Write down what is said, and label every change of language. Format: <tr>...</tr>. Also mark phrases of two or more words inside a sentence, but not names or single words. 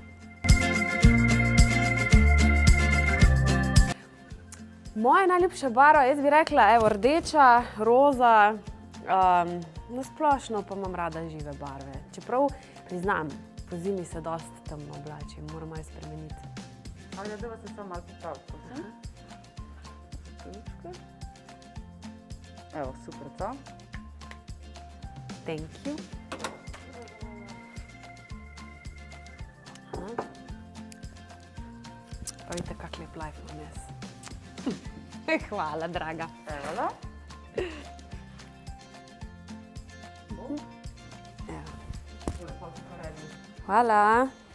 <sl>Moja najljubša barva, jaz bi rekla, evo, rdeča, roza, na splošno pa imam rada žive barve. Čeprav, priznam, po zimi se dosti temno oblačim, moram malo spremeniti. Ali da vas se samo malo popraviti, prosim? Evo, super, co?</sl> <en>Thank you.</en> <sl>Pa vidite, kak lep life imam jaz. Hvala, draga. Evo da. Hvala.</sl>